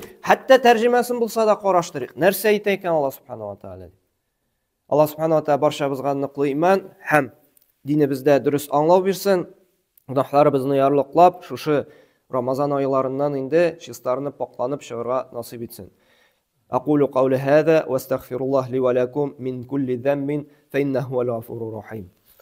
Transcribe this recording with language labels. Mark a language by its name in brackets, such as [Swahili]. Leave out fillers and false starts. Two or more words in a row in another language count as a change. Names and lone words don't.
[Tatar] Хәтта тәрҗемәсен булса да караштырыйк. Нәрсә әйтә икән [Arabic] الله سبحانه وتعالى? الله سبحانه وتعالى [Tatar] барчабызга ныклы иман һәм динебездә дөрес аңлау бирсен. Гөнаһларыбызны ярлыклап, шушы Рамазан айларыннан инде чистарынып, пакланып чыгарга насыйп итсен. [Arabic] أقول قولي هذا واستغفر الله لي ولكم من كل ذنب فإنه هو الغفور الرحيم.